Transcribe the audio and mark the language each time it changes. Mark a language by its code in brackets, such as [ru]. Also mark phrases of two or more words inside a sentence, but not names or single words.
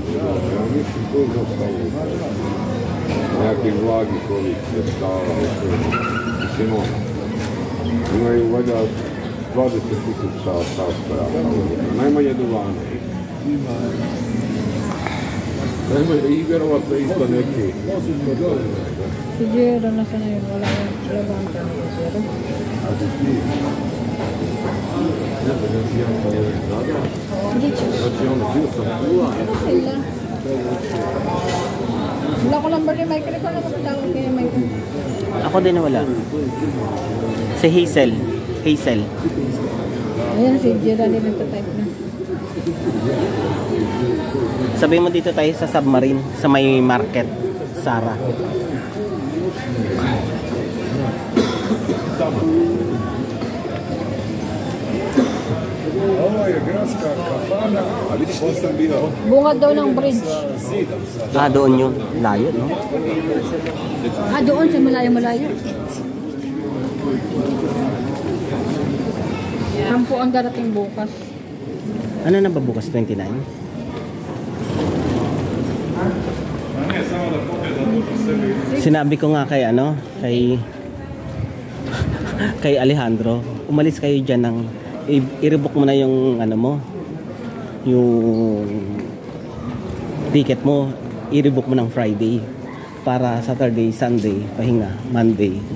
[bs] Ja mislim to je dosta nekakvih vlagih ovih sredstava, mislim ono. Imaju valjda 20.000 sastojaka, najmanje duvana. Najmanje i vjerovatno isto neki. [tl] Siguro na sana yun. Wala yung labang. [bs] Znači ono, bio sam kula. [tl] Wala ko number ni Michael. Ikaw na kapatawag kay Michael. Ako din wala. Si Hazel. Hazel. Ayan, si Geraldine nagtatype na. Sabi mo dito tayo sa submarine, sa may market, Sara. [bs] Ovo je gradska kafana, a vidiš nisam bio [tl] Bunga daw ng bridge. [bs] zidom sad. [tl] Ah, doon yun. Layo, no? Ah, doon sa malayo-malayo. Sampu ang darating bukas. Ano na ba bukas? 29? Sinabi ko nga kay kay Alejandro, umalis kayo dyan ng i-rebook mo na yung yung ticket mo, i-rebook mo ng Friday para Saturday, Sunday, pahinga, Monday.